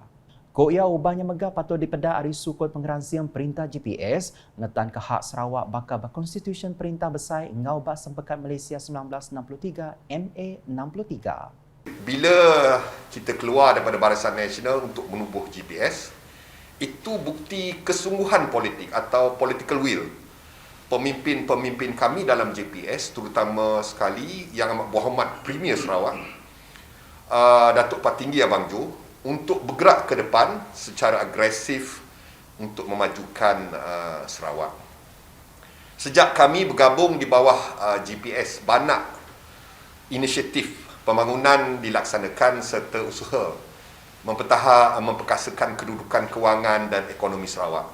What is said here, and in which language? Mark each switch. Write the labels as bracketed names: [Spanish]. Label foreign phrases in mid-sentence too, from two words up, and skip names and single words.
[Iban] Ko ia ubahnya megah patut dipeda hari sukul pengeransian Perintah GPS ngetan ke hak Sarawak bakal berkonstitusi Perintah Besar ngau bak sempekat Malaysia 1963 MA 63. [Malay] bila kita keluar daripada Barisan Nasional untuk menubuh GPS, itu bukti kesungguhan politik atau [English] political will [Malay] pemimpin-pemimpin kami dalam JPS, terutama sekali Yang Amat Berhormat Premier Sarawak, Datuk Patinggi Abang Jo, untuk bergerak ke depan secara agresif untuk memajukan Sarawak. Sejak kami bergabung di bawah GPS, banyak inisiatif pembangunan dilaksanakan serta usaha memperkasakan kedudukan kewangan dan ekonomi Sarawak.